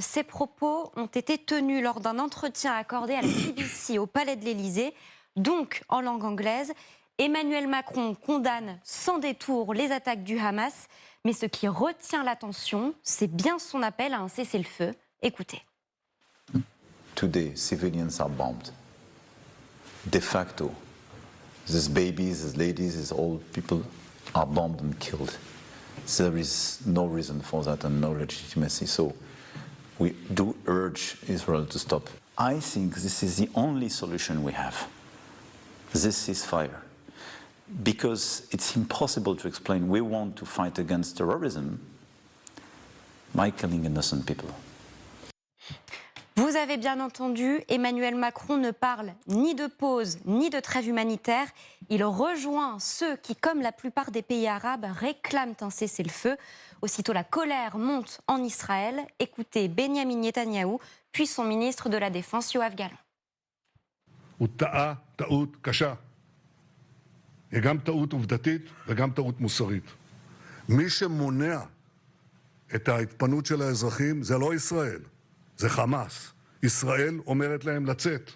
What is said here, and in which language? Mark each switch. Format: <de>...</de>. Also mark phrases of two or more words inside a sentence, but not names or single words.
<fr>Ces propos ont été tenus lors d'un entretien accordé à la BBC au Palais de l'Élysée, donc en langue anglaise. Emmanuel Macron condamne sans détour les attaques du Hamas, mais ce qui retient l'attention, c'est bien son appel à un cessez-le-feu. Écoutez.</fr> <en>Today, civilians are bombed. De facto, these babies, these ladies, these old people are bombed and killed. So there is no reason for that and no legitimacy. So we do urge Israel to stop. I think this is the only solution we have, this ceasefire. Because it's impossible to explain we want to fight against terrorism by killing innocent people.</en> <fr>Vous avez bien entendu, Emmanuel Macron ne parle ni de pause ni de trêve humanitaire. Il rejoint ceux qui, comme la plupart des pays arabes, réclament un cessez-le-feu. Aussitôt la colère monte en Israël. Écoutez Benyamin Netanyahou, puis son ministre de la Défense, Yoav Gallant.</fr> <he>הוא טעה טעות קשה. היא גם טעות עובדתית וגם טעות מוסרית. מי שמונע את ההתפנות של האזרחים זה לא ישראל, זה חמאס. ישראל אומרת להם לצאת.</he>